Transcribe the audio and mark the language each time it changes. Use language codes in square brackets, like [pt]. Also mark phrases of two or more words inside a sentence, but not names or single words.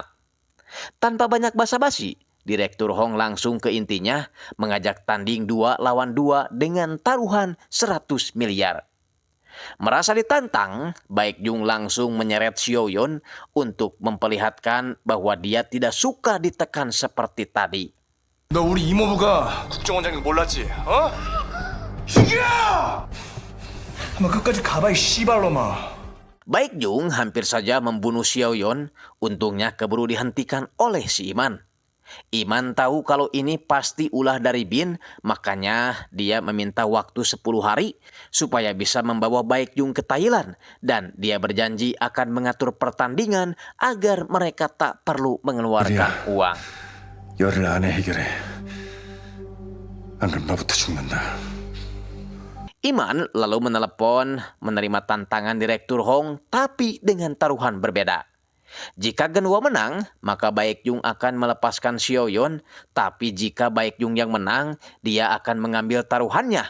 [id] Tanpa banyak basa-basi, Direktur Hong langsung ke intinya mengajak tanding 2 lawan 2 dengan taruhan 100 miliar. Merasa ditantang, Baek Jung langsung menyeret Sioyon untuk memperlihatkan bahwa dia tidak suka ditekan seperti tadi. [ko] 너 우리 이모부가 국정원장인 거 몰랐지? 어? 죽여! 한번 끝까지 가봐 이 씨발놈아. [id] Baek Jung hampir saja membunuh Sioyon, untungnya keburu dihentikan oleh si Iman. Iman tahu kalau ini pasti ulah dari Bin, makanya dia meminta waktu 10 hari supaya bisa membawa Baek Jung ke Thailand dan dia berjanji akan mengatur pertandingan agar mereka tak perlu mengeluarkan uang. [ko] 열을 안에 해결해. 안 그럼 너부터 죽는다. [id] Iman lalu menelepon menerima tantangan Direktur Hong tapi dengan taruhan berbeda. Jika Genwo menang, maka Baek Jung akan melepaskan Sioyon, tapi jika Baek Jung yang menang, dia akan mengambil taruhannya.